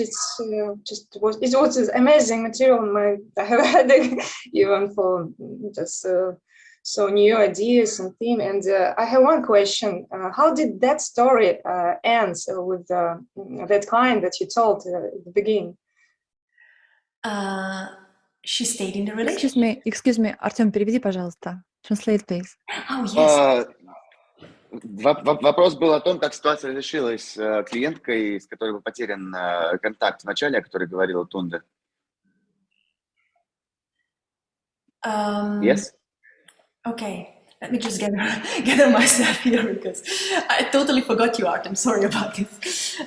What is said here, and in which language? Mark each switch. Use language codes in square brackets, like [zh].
[en] It was amazing material. I have had even for just so new ideas and theme. And I have one question. How did that story end with that client that you told at the beginning? She stayed in the relationship. Excuse me, [ru] Артем, переведи, пожалуйста. [en] Translate, please. Oh, yes. [ru] Вопрос был о том, как ситуация разрешилась с клиенткой, с которой был потерян контакт в начале, о которой говорила Тунде. [en] Yes? Okay, let me just gather myself here because I totally forgot you, Art. I'm sorry about this.